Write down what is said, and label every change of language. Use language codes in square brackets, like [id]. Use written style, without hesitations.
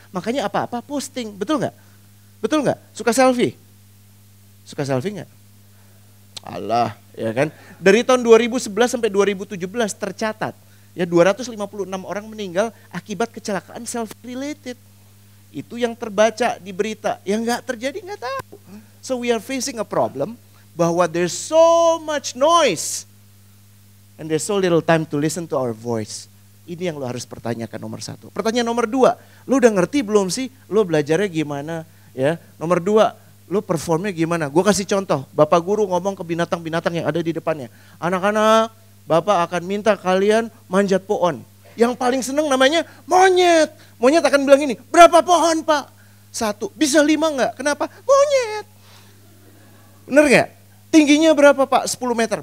[id] Makanya apa-apa posting. Betul gak? Betul gak? Suka selfie? Suka selfie gak? Allah, ya kan. Dari tahun 2011 sampai 2017 tercatat ya 256 orang meninggal akibat kecelakaan [en] self-related. [id] Itu yang terbaca di berita. Yang nggak terjadi nggak tahu. [en] So we are facing a problem bahwa there's so much noise and there's so little time to listen to our voice. [id] Ini yang lo harus pertanyakan nomor 1. Pertanyaan nomor 2, lo udah ngerti belum sih? Lo belajarnya gimana? Ya, nomor 2. Lo performnya gimana? Gue kasih contoh, Bapak guru ngomong ke binatang-binatang yang ada di depannya. Anak-anak, Bapak akan minta kalian manjat pohon. Yang paling seneng namanya monyet. Monyet akan bilang ini, berapa pohon Pak? 1. Bisa 5 nggak? Kenapa? Monyet. Bener nggak? Tingginya berapa Pak? 10 meter.